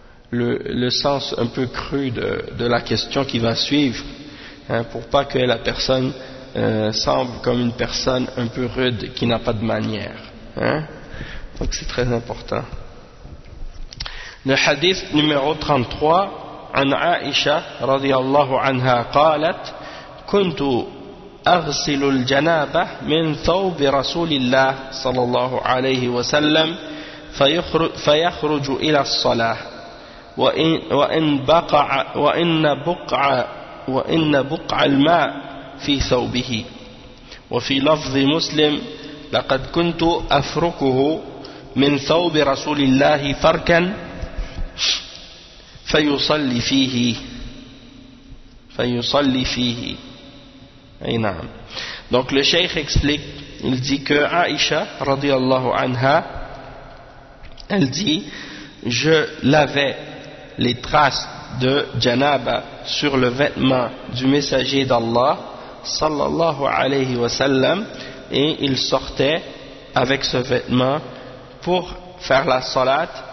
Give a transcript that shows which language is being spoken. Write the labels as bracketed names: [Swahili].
[French] le sens un peu cru de la question qui va suivre, hein, pour pas que la personne semble comme une personne un peu rude qui n'a pas de manière, hein. Donc c'est très important. Le hadith numéro 33, [Arabic] an Aisha radiyallahu anha qalat kuntu أغسل الجنابة من ثوب رسول الله صلى الله عليه وسلم فيخرج إلى الصلاة وإن بقع الماء في ثوبه. وفي لفظ مسلم لقد كنت أفركه من ثوب رسول الله فركا فيصلي فيه. [French] Et non. Donc le cheikh explique, il dit que Aïcha radiallahu anha, elle dit, je lavais les traces de janaba sur le vêtement du messager d'Allah sallallahu alayhi wa sallam, et il sortait avec ce vêtement pour faire la salat,